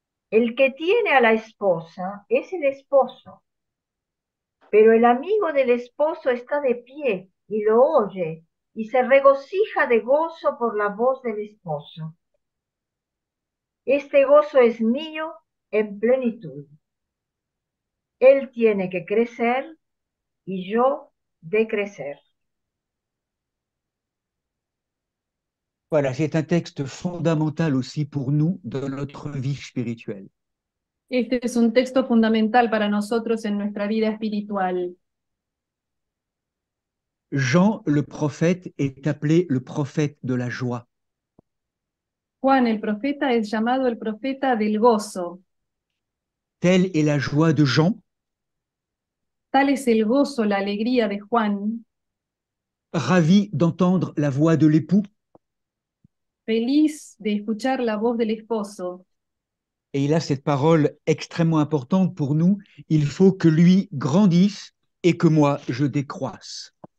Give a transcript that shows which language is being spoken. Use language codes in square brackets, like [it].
[es] El que tiene a la esposa es el esposo, pero el amigo del esposo está de pie y lo oye y se regocija de gozo por la voz del esposo. Este gozo es mío en plenitud. Él tiene que crecer y yo decrecer. [fr] Voilà, c'est un texte fondamental aussi pour nous dans notre vie spirituelle. [es] Este es un texto fundamental para nosotros en nuestra vida espiritual. [fr] Jean le prophète est appelé le prophète de la joie. [es] Juan el profeta es llamado el profeta del gozo. [fr] Telle est la joie de Jean, [es] Tal es el gozo, la alegría de Juan, [fr] ravi d'entendre la voix de l'époux. [es] feliz de escuchar la voz del esposo. [fr] Et il a cette parole extrêmement importante pour nous. Il faut que lui grandisse et que moi, je décroisse.